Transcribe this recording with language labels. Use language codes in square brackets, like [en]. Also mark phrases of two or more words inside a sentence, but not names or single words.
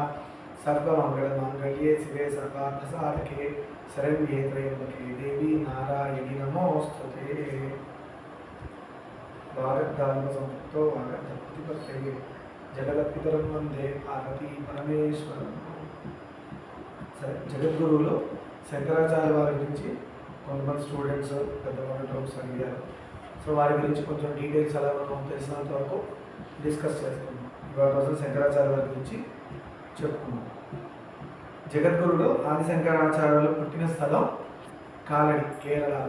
[sa] सर्वमङ्गलमाङ्गल्ये शिवे सर्वार्थसाधके शरण्ये त्र्यम्बके देवी नारायणी नमोस्तुते। वागर्धात्मसंयुक्तो वागर्धप्रतिपत्तये जगदपितरं वन्दे पार्वती परमेश्वरं। [te] సరే, జగద్గురువులు శంకరాచార్య వారి గురించి కొంతమంది స్టూడెంట్స్ పెద్దవాళ్ళు డౌట్స్ అడిగారు. సో వారి గురించి కొంచెం డీటెయిల్స్ ఎలా మనం తెలిసినంత వరకు డిస్కస్ చేసుకున్నాం. ఇవాళ రోజు శంకరాచార్య వారి గురించి చెప్పుకున్నాం. జగద్గురుడు ఆదిశంకరాచార్యులు పుట్టిన స్థలం కాలడి, కేరళలో.